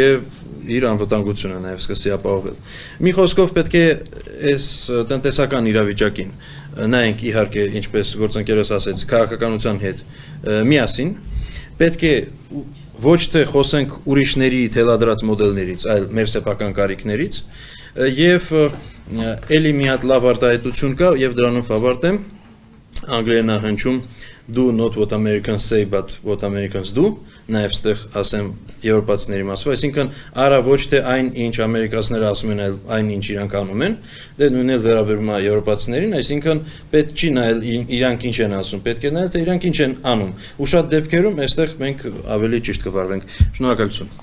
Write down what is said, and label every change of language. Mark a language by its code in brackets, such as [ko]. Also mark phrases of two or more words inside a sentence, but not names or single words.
[hy] է իր անվտանգությունը նաեւ սկսի ապահովել։ Մի խոսքով պետք է այս տնտեսական իրավիճակին նայենք իհարկե, ինչպես գործընկերս ասեց, քաղաքականության հետ միասին, պետք է ոչ թե խոսենք ուրիշների թելադրած մոդելներից, այլ մեր սեփական կարիքներից, եւ էլի մի հատ լավ արտահայտություն կա եւ դրանով ավարտեմ, անգլերեն հնչում [en] do not what Americans say but what Americans do, [hy] նաեւ ստեղ ասեմ եվրոպացիների մասով, այսինքն արա ոչ թե այն ինչ ամերիկացիները ասում են, այլ այն ինչ իրանք անում են, դե նույնն էլ վերաբերում է եվրոպացիներին, այսինքն պետք չի նայել իրանք ինչ են ասում, պետք է նայել թե իրանք ինչ են անում։ Ու շատ դեպքերում այստեղ մենք ավելի ճիշտ կվարվենք։ Շնորհակալություն։